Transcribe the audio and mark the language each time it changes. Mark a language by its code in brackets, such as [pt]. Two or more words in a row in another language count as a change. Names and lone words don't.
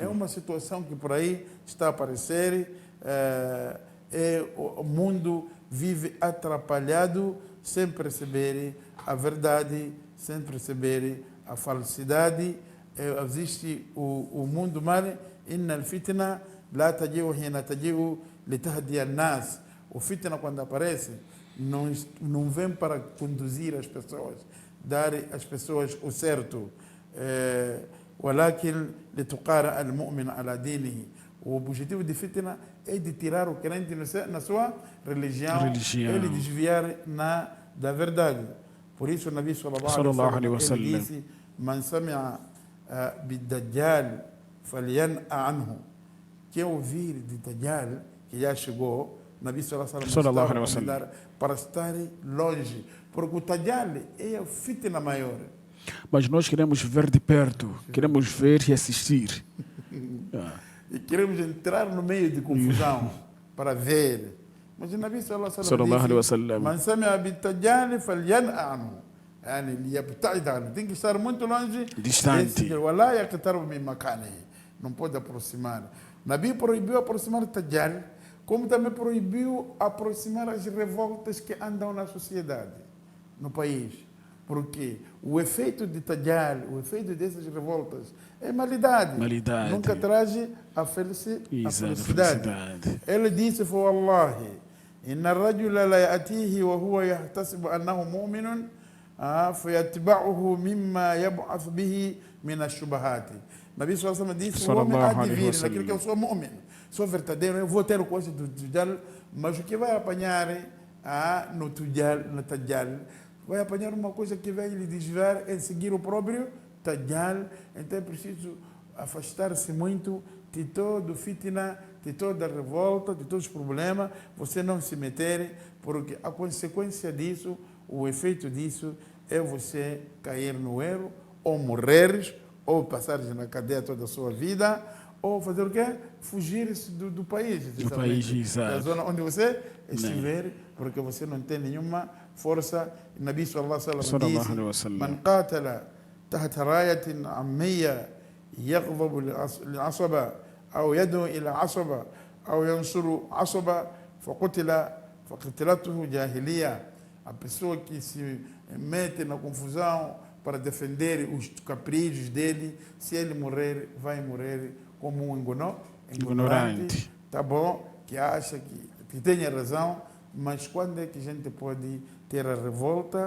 [pt] É uma situação que por aí está a aparecer. O mundo vive atrapalhado sem perceber a verdade, sem perceber a falsidade. Existe o mundo mal. [ar] إن الفتنة لا تجيء حين تجيء لتهدي الناس. [pt] O fitna, quando aparece, não vem para conduzir as pessoas, dar às pessoas o certo. [ar] ولكن لتقارع المؤمن على دينه. [pt] O objetivo de fitna é de tirar o crente na sua religião. Ele desviar da verdade. Por isso o Nabi [ar] صلى الله عليه وسلم [pt] ele disse: [ar] "من سمع بالدجال فلينأ عنه." [pt] Quem ouvir de Dajjal, que já chegou, o Nabi [ar] صلى الله عليه وسلم [pt] para estar longe, porque o Dajjal é a fitna maior. Mas nós queremos ver de perto, queremos ver e assistir. E queremos entrar no meio de confusão para ver. Mas o Nabi [ar] صلى الله عليه وسلم من سمع بالدجال فلينأ عنه." [pt] Tem que estar muito longe, distante. Não pode aproximar. O Nabi proibiu aproximar o Dajjal, como também proibiu aproximar as revoltas que andam na sociedade, no país. Porque o efeito de Dajjal, o efeito dessas revoltas é malidade. Nunca traz a felicidade. Ele disse: [ar] "والله إن الرجل ليأتيه وهو يحتسب أنه مؤمن فيتبعه مما يبعث به من الشبهات." [pt] Nabi [ar] صلى الله عليه وسلم [pt] disse: "O homem há de vir naquilo que eu sou mu'min, sou verdadeiro, eu vou ter coisa do Dajjal, mas o que vai apanhar no Dajjal, vai apanhar uma coisa que vai lhe desviar em seguir o próprio Dajjal." Então é preciso afastar-se muito de todo fitna, de toda revolta, de todos os problemas, você não se meter, porque a consequência disso, o efeito disso é você cair no erro, ou morreres, ou passares na cadeia toda a sua vida, ou fazer o quê? Fugir do país. Do país, exato. Da zona onde você estiver, porque você não tem nenhuma força. [ar] O Nabi صلى الله عليه وسلم disse: "من قتل تحت راية عمية يغضب للعصبة أو يدعو إلى عصبة أو ينصر عصبة فقتلته جاهلية." [pt] A pessoa que se mete na confusão para defender os caprichos dele, se ele morrer, vai morrer como um ignorante. Tá bom, que acha que tenha razão, mas quando é que a gente pode ter a revolta?